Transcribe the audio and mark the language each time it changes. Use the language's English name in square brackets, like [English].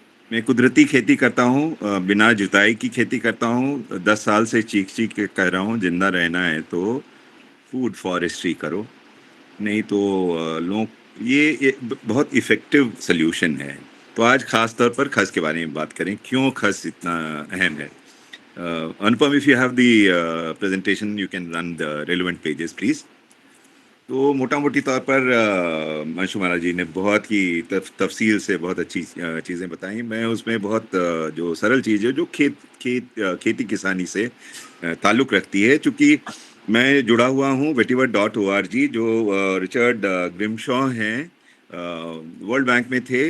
[Hindi] मैं कुदरती खेती करता हूँ, बिना जुताई की खेती करता हूँ। 10 साल से चीख-चीख के कह रहा हूँ, ज़िंदा रहना है तो फूड फॉरेस्ट्री करो, नहीं तो लोग ये बहुत इफ़ेक्टिव सॉल्यूशन है। तो आज ख़ास तौर पर खस के बारे में बात करें, क्यों खस इतना अहम है? [English] Anupam, if you have the presentation, you can run the relevant pages, please. [Hindi] तो मोटा-मोटी तौर पर अंशु महाराज जी ने बहुत ही तफ़सील से बहुत अच्छी चीज़ें बताई। मैं उसमें बहुत जो सरल चीज़ है, जो खेती-किसानी से ताल्लुक़ रखती है, चूँकि मैं जुड़ा हुआ हूँ वेटिवर डॉट ओआरजी, जो रिचर्ड ग्रिमशॉ हैं, वर्ल्ड बैंक में थे।